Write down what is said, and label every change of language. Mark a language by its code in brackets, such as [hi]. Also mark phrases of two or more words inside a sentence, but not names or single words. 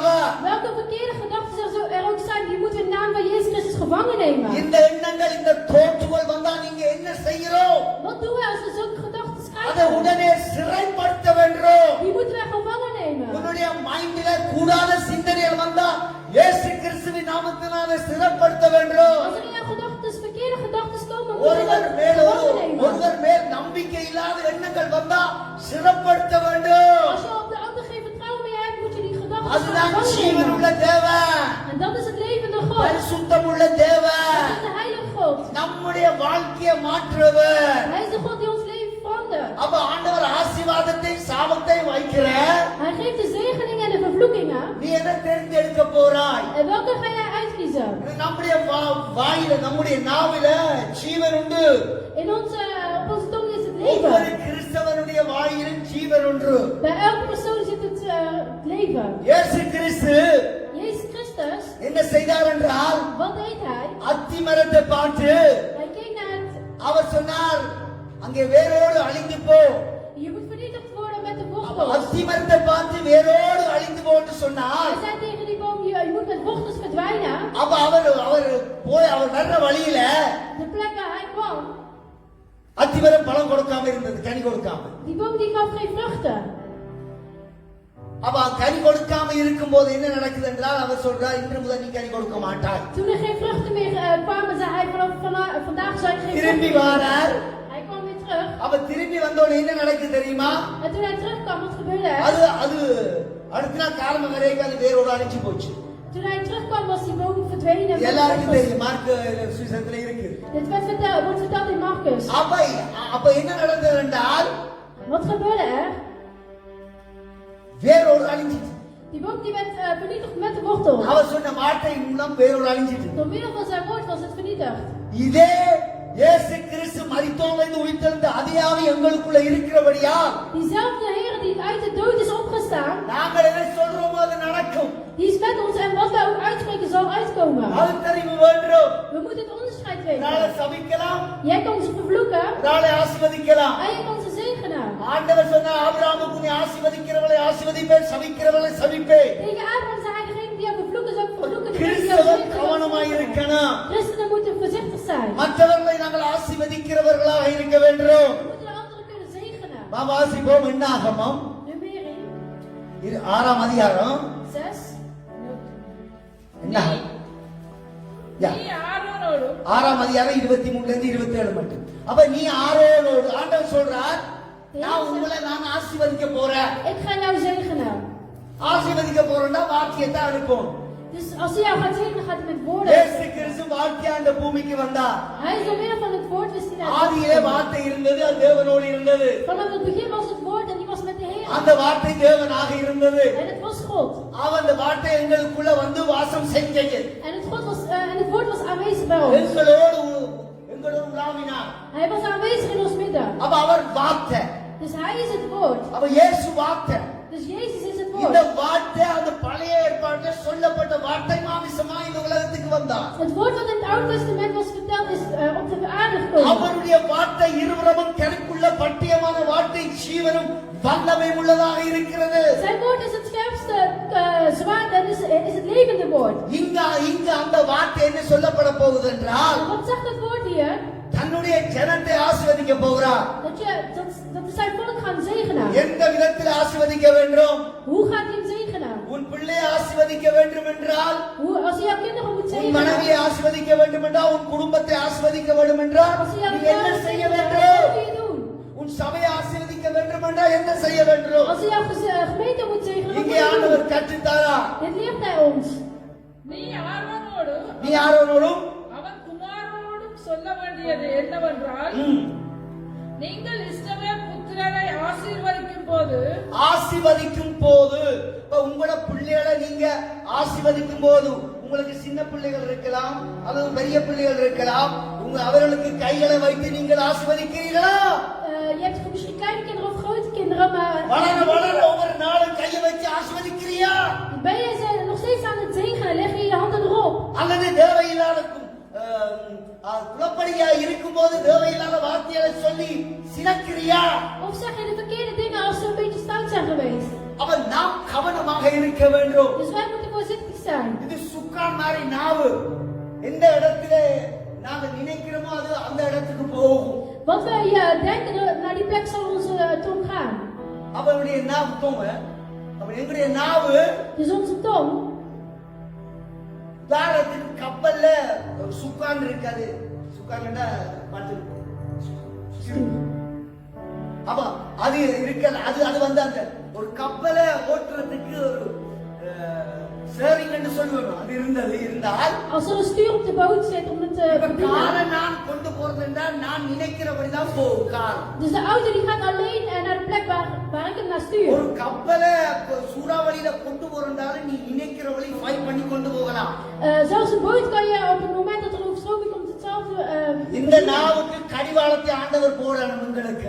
[nl] Welke verkeerde gedachten er ook zijn, die moeten in de naam van Jezus Christus gevangen nemen. [ta] இந்த எண்ணங்கள் இந்த தோற்றுகள் வந்தா நீங்க என்ன செய்யறோம்? [nl] Wat doen we als we zulke gedachten [ta] அதை [nl] krijgen? [ta] உடனே சிறைப்படுத்த வேண்டும். [nl] Die moeten wij gevangen nemen. [ta] உன்னுடைய மைண்டில கூடாத சிந்தனைகள் வந்தா இயேசு கிறிஸ்துவின் நாமத்தினாலே சிறைப்படுத்த வேண்டும். [nl] Als er in jouw gedachten verkeerde gedachten komen, moeten we [ta] ஒருவர் [nl] dat [ta] மேல் [nl] gevangen nemen. [ta] ஒருவர் மேல் நம்பிக்கை இல்லாத எண்ணங்கள் வந்தா சிறைப்படுத்த வேண்டும். [nl] Als je op de ander geen vertrouwen meer hebt, moet je die gedachten [ta] அதுதான் [nl] gevangen [ta] ஜீவனுள்ள [nl] nemen. [ta] தேவன், [nl] En dat is het levende God. [ta] பரிசுத்தமுள்ள தேவன், [nl] Dat is de heilige God. [ta] நம்முடைய வாழ்க்கையை மாற்றுவர். [nl] Hij is de God die ons leven verandert. [ta] அப்ப ஆண்டவர் ஆசீர்வாதத்தை சாபத்தை வைக்கிற [nl] Hij geeft de zegeningen en de vervloekingen. [ta] நீ என்ன தேர்ந்தெடுக்க போறாய்? [nl] En welke ga jij uitkiezen? [ta] நம்முடைய வாயில நம்முடைய நாவில ஜீவன் உண்டு. [nl] Op onze tong is het [ta] ஒவ்வொரு [nl] leven. [ta] கிறிஸ்தவனுடைய வாயிலும் ஜீவன் உண்டு. [nl] Bij elke persoon zit het leven. [ta] இயேசு கிறிஸ்து [nl] Jezus Christus, [ta] என்ன செய்தார் என்றால் [nl] wat deed hij? [ta] அத்தி மரத்தை பார்த்து [nl] Hij keek naar het. [ta] அவர் சொன்னார், அங்கே வேரோடு அழிந்து போ. [nl] Je moet vernietigd worden met de [ta] அப்ப [nl] wortels. [ta] அத்தி மரத்தை பார்த்து வேரோடு அழிந்து போன்னு சொன்னார். [nl] Hij zei tegen die boom, je moet met wortels verdwijnen. [ta] அப்ப அவர் வர்ற வழியில [nl] De plek waar hij kwam, [ta] அத்திமரம் பழம் கொடுக்காம இருந்தது, கனி கொடுக்காம. [nl] die boom die gaf geen vruchten. [ta] அப்ப கனி கொடுக்காம இருக்கும் போது என்ன நடக்குது என்றால் அவர் சொல்றார், இன்று முதல் நீ கனி கொடுக்க மாட்டாய். [nl] Toen er geen vruchten meer kwamen, zei hij vandaag zal ik geen [ta] திரும்பி [nl] vruchten meer. [ta] வாரார். [nl] Hij kwam weer terug. [ta] அப்ப திரும்பி வந்தோட என்ன நடக்குது தெரியுமா? [nl] En toen hij terugkwam, wat gebeurde er? [ta] அது அடுத்த நாள் காலம் வரைக்கும் அது வேரோடு அழிஞ்சு போச்சு. [nl] Toen hij terugkwam, was die boom verdwenen. en [ta] எல்லாருக்கும் [nl] was- [ta] தெரியும், மார்க் சுவிசேஷத்துல இருக்கு. [nl] Dit wordt verteld in Marcus. [ta] அப்ப என்ன நடந்தது என்றால் [nl] Wat gebeurde er? [ta] வேரோடு அழிஞ்சிட்டு. [nl] Die boom die werd vernietigd met de wortel. [ta] அவர் சொன்ன வார்த்தை மூலம் வேரோடு அழிஞ்சிட்டு. [nl] Door middel van zijn woord was het vernietigd. [ta] இதே இயேசு கிறிஸ்து மரித்தோரிலிருந்து உயிர்த்தெழுந்த அதே ஆவி எங்களுக்குள்ள இருக்கிறபடியால் [nl] Diezelfde Heer die uit de dood is opgestaan, [ta] நாங்கள் எதை சொல்றோமோ அது நடக்கும். [nl] die is met ons en wat wij ook uitspreken zal uitkomen. [ta] பகுத்தறிவு வேண்டும். [nl] We moeten het onderscheid [ta] நாளை [nl] weten. [ta] சபிக்கலாம், [nl] Jij kan ze vervloeken [ta] நாளை ஆசீர்வதிக்கலாம். [nl] en je kan ze zegenen. [ta] ஆண்டவர் சொன்ன ஆபிரகாமுக்கு நீ ஆசீர்வதிக்கிறவளை ஆசீர்வதிப்பேன், சபிக்கிறவளை சபிப்பேன். [nl] Tegen Abraham zei hij, degene die jou vervloeken zal ik vervloeken. Degene die jou [ta] கிறிஸ்தவன் [nl] zegenen zal ik [ta] கவனமாய் [nl] zegenen. [ta] இருக்கணும். [nl] Christenen moeten voorzichtig zijn. [ta] மற்றவர்களை நாங்கள் ஆசீர்வதிக்கிறவர்களாக இருக்க வேண்டும். [nl] We moeten anderen kunnen zegenen. [ta] வாசிப்போம் என்னாகமம் [nl] Numeri [ta] 6ஆம் அதிகாரம் [nl] 6. [ta] என்ன யா நீ ஆரோனோடும் 6ஆம் அதிகாரம் 23 இருந்து 27 மட்டும். அப்ப நீ ஆரோனோடு ஆண்டவர் சொல்றார், நான் ஆசீர்வதிக்க போறேன். [nl] Ik ga jou zegenen. [ta] ஆசீர்வதிக்க போறேன்னா வாக்கியத்தை அனுப்பணும். [nl] Dus als hij jou gaat zegenen, gaat hij met woorden. [ta] இயேசு கிறிஸ்து வார்த்தையா இந்த பூமிக்கு வந்தார். [nl] Hij is door middel van het woord wist hij [ta] ஆதியிலே [nl] naar. [ta] வார்த்தை இருந்தது, அது தேவனோடு இருந்தது. [nl] Vanaf het begin was het woord en die was met de Heer. [ta] அந்த வார்த்தை தேவனாக இருந்தது. [nl] En het was God. [ta] அவன் அந்த வார்த்தை எங்களுக்குள்ள வந்து வாசம் செஞ்சது. [nl] En het woord was aanwezig bij ons. [ta] எங்களோடு உலாவினார். [nl] Hij was aanwezig in ons midden. [ta] அப்ப அவர் வார்த்தை. [nl] Dus hij is het woord. [ta] அப்ப இயேசு வார்த்தை. [nl] Dus Jezus is het [ta] இந்த [nl] woord. [ta] வார்த்தை அந்த பழைய ஏற்பாட்டில் சொல்லப்பட்ட வார்த்தை மாமிசமா இந்த உலகத்துக்கு வந்தார். [nl] Het woord wat in het Oude Testament was verteld is op de aarde gekomen. [ta] அவருடைய வார்த்தை இருபுறமும் கருக்குள்ள பட்டியமான வார்த்தை ஜீவனும் வல்லமை உள்ளதாக இருக்கிறது. [nl] Zijn woord is het scherpste zwaard en is het levende woord. [ta] இங்க அந்த வார்த்தை என்ன சொல்லப்பட போகுது என்றால், [nl] En wat zegt het woord hier? [ta] தன்னுடைய ஜனத்தை ஆசீர்வதிக்க போகிறார். [nl] Dat we zijn volk gaan zegenen. [ta] எந்த விதத்தில் ஆசீர்வதிக்க வேண்டும்? [nl] Hoe gaat hij hem zegenen? [ta] உன் பிள்ளையை ஆசீர்வதிக்க வேண்டும் என்றால், [nl] Als hij jouw kinderen moet [ta] உன் [nl] zegenen. [ta] மனைவியை ஆசீர்வதிக்க வேண்டும் என்றால், உன் குடும்பத்தை ஆசீர்வதிக்க வேண்டும் என்றால் [nl] Als hij jouw [ta] நீ என்ன [nl] kinderen [ta] செய்ய [nl] zegenen, [ta] வேண்டும்? [nl] wat moet je doen? [ta] உன் சபையை ஆசீர்வதிக்க வேண்டும் என்றால் என்ன செய்ய வேண்டும்? [nl] Als hij jouw gemeente moet zegenen, wat moet [ta] இங்கே [nl] je doen? [ta] ஆண்டவர் கற்றுத்தாரா? [nl] Dit leert hij ons. [ta] நீ ஆரோனோடும் நீ யாரோடும் அவன் குமாரனோடும் சொல்ல வேண்டியது என்னவென்றால், நீங்கள் இஸ்ரவேல் புத்திரரை ஆசீர்வதிக்கும் போது இப்ப உங்களோட பிள்ளைகளை நீங்க ஆசீர்வதிக்கும் போது, உங்களுக்கு சின்ன பிள்ளைகள் இருக்கலாம் அல்லது பெரிய பிள்ளைகள் இருக்கலாம், அவர்களுக்கு கைகளை வைத்து நீங்கள் ஆசீர்வதிக்கிறீர்களா? [nl] Je hebt misschien kleine kinderen of grote kinderen, maar [ta] வளர வளர ஒவ்வொரு நாளும் கையை வச்சு ஆசீர்வதிக்கிறியா? [nl] ben je ze nog steeds aan het zegenen? Leg je je handen erop? [ta] அல்லது தேவையில்லாத குழப்படியா இருக்கும்போது தேவையில்லாத வார்த்தைகளை சொல்லி சினக்கிறியா? [nl] Of zeg je de verkeerde dingen als ze een beetje stout zijn geweest? [ta] அவன் நாம் கவனமாக இருக்க வேண்டும். Dus wij moeten voorzichtig zijn. இது சுக்கான் மாதிரி நாவு. எந்த இடத்திலே நாங்க நினைக்கிறோமோ அது அந்த இடத்துக்கு போகும். [nl] Wat wij denken, naar die plek zal onze tong gaan. [ta] அவனுடைய நாவு தோங்க. எங்களுடைய நாவு [nl] Dus onze tong, [ta] உதாரணத்துக்கு கப்பல்ல சுக்கான் இருக்காது. சுக்கான்டா பாத்து. அப்ப அது இருக்கல, அது வந்து அந்த ஒரு கப்பலை ஓட்டுறதுக்கு ஒரு சேரிங் என்று சொல்லுவோம். அது இருந்தால் [nl] als er een stuur op de boot zit om het te [ta] காரை [nl] bedienen. [ta] நான் கொண்டு போறது என்றால் நான் நினைக்கிறபடிதான் போகும் கார். [nl] Dus de auto die gaat alleen naar de plek waar ik hem naar stuur. [ta] ஒரு கப்பலை சூறாவளியில கொண்டு போறதாலும் நீ நினைக்கிற வழி ஃபைட் பண்ணி கொண்டு போகலாம். [nl] Zelfs een boot kan je op het moment dat er een overstroming komt hetzelfde. [ta] இந்த நாவுக்கு கடிவாளத்தை ஆண்டவர் போடணும் உங்களுக்கு.